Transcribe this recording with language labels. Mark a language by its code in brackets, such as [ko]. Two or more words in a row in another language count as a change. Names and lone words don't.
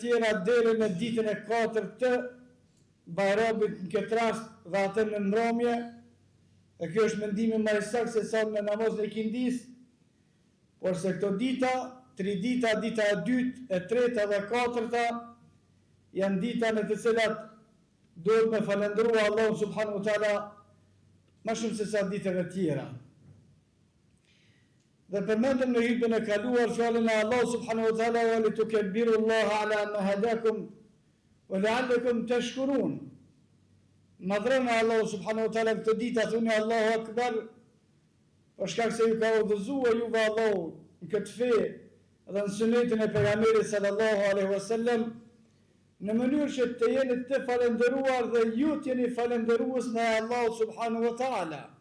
[sq] tjera deri në ditën e 4 të Bajramit në këtë rast dhe atë në mbrëmje, e kjo është mendimi më i saktë se sa në namazin e Kindis, por se këto dita, 3 dita, dita e 2, e 3 dhe e 4 janë dita në të cilat duhet me falëndërua Allahun [ar] سبحانه وتعالى [sq] më shumë se sa ditëve tjera. Dhe përmendëm në hutbën e kaluar fjalën e Allahut [ar] سبحانه وتعالى: "ولتكبروا الله على ما هداكم ولعلكم تشكرون." [sq] Madhrona Allahu [ar] سبحانه وتعالى [sq] këtë ditë thoni [ar] الله أكبر, [sq] për shkak se ju ka udhëzuar juve Allahu në këtë fe dhe në sunetin e pejgamberit [ar] صلى الله عليه وسلم, [sq] në mënyrë që të jeni të falëndëruar dhe ju të jeni falëndërues ndaj Allahut [ar] سبحانه وتعالى.